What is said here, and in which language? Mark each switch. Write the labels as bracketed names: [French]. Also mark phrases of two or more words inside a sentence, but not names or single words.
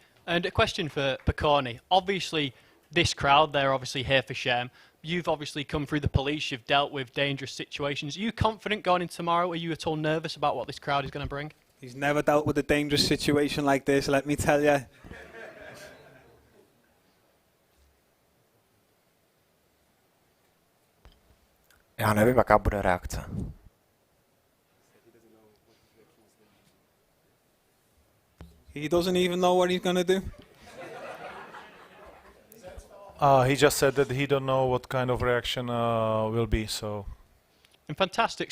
[English] And a question for Corny. Obviously, this crowd, they're obviously here for Shem. You've obviously come through the police. You've dealt with dangerous situations. Are you confident going in tomorrow? Are you at all nervous about what this crowd is going to bring? He's never dealt with a dangerous situation like this, let me tell you. [Czech] Já nevím, jaká bude reakce. [English] He doesn't even know what he's going to do. He just said that he don't know what kind of reaction will be, so... And fantastic.